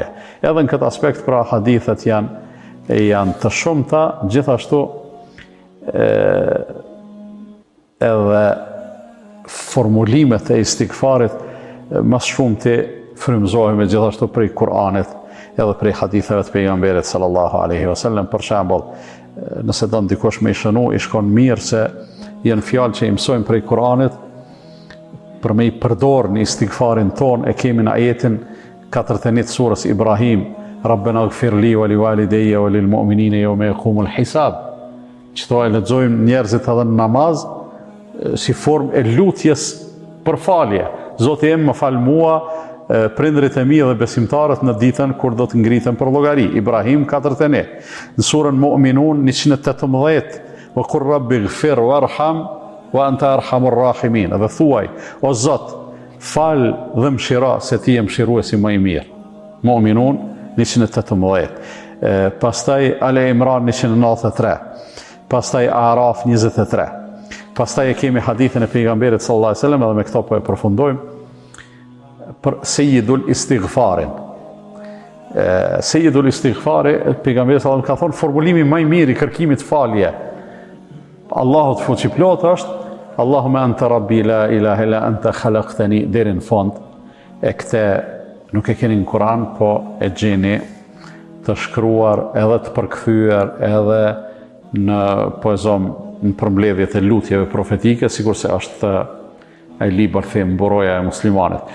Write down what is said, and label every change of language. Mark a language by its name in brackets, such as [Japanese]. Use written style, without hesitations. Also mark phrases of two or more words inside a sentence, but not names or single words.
[Albanian] Edhe në këtë aspekt, pra, hadithet janë të shumta, gjithashtu edhe formulimet e istigfarit mas shumë të frymëzohemi gjithashtu prej Kur'anit edhe prej haditheve të pejgamberit [Arabic] صلى الله عليه وسلم. [Albanian] Për shembull, nëse do ndikosh me i shënu, i shkon mirë se janë fjalë që i mësojmë prej Kur'anit për me i përdor në istigfarin ton. E kemi në ajetin 41 surës Ibrahim, [Arabic] ربنا اغفر لي ولوالدي وللمؤمنين يوم يقوم الحساب. [Albanian] Çto e lexojmë njerëzit edhe në namaz si formë e lutjes për falje. Zoti im, më fal mua, prindrit e mi dhe besimtarët në ditën kur do të ngritën për llogari. Ibrahim 41. Në surën Mu'minun 118, [Arabic] وقل رب اغفر وارحم وأنت أرحم الراحمين. [Albanian] Dhe thuaj, o Zot, fal dhe mshira se ti je mshiruesi më i mirë. Mu'minun 118. Pastaj Ale Imran 193. Pastaj Araf 23. Pastaj e kemi hadithin e pejgamberit [Arabic] صلى الله عليه وسلم, [Albanian] edhe me këto po e përfundojmë, për [Arabic] سيد الاستغفار. سيد الاستغفار, [Albanian] pejgamberi [Arabic] صلى الله عليه وسلم [Albanian] ka thonë, formulimi më i mirë i kërkimit falje Allahut fuqiplot është [Arabic] اللهم أنت ربي لا إله إلا أنت خلقتني, [Albanian] deri në fund. E këtë nuk e keni në Kur'an, po e gjeni të shkruar edhe të përkthyer edhe në poezom, në përmbledhjet e lutjeve profetike, sikur se është ai libër them mboroja e muslimanit.